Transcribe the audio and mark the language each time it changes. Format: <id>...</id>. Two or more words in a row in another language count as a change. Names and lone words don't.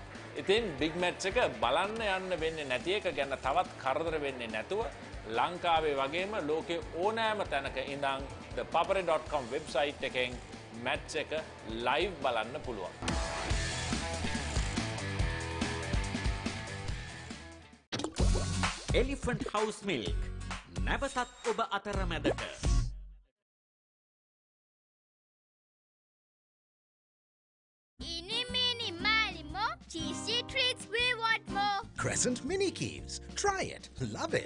<si>ඉතින්</si> <en>big match</en> <si>එක බලන්න යන්න වෙන්නේ නැති එක ගැන තවත් කරදර වෙන්නේ නැතුව ලංකාවේ වගේම ලෝකේ ඕනෑම තැනක ඉඳන් ThePapare.com වෙබ්සයිට් එකෙන් මැච් එක ලයිව් බලන්න පුළුවන්. Elephant House Milk නැවතත් ඔබ අතරමැදට.</si> <en>Eeny, meeny, miny, mo. Cheesy treats, we want more. Crescent Mini Keeves. Try it. Love it.</en>